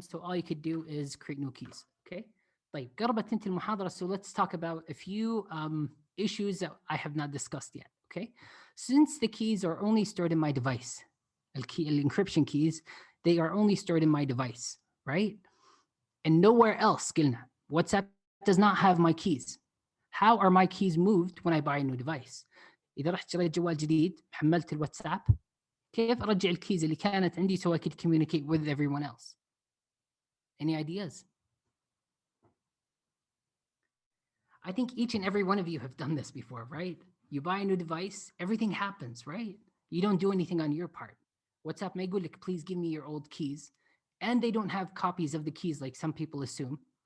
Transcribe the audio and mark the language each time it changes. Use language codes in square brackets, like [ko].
[en] So all you could do is create new keys, okay? [ar] طيب, قربت انت المحاضرة, [en] so let's talk about a few issues that I have not discussed yet, okay? Since the keys are only stored in my device, encryption keys, they are only stored in my device, right? And nowhere else, [ar] قلنا, [en] WhatsApp does not have my keys. How are my keys moved when I buy a new device? [ar] إذا رحت شريت جوال جديد, حملت الواتساب, كيف أرجع الكيز اللي كانت عندي [en] so I could communicate with everyone else? Any ideas? I think each and every one of you have done this before, right? You buy a new device, everything happens, right? You don't do anything on your part. WhatsApp may go like, please give me your old keys. And they don't have copies of the keys like some people assume.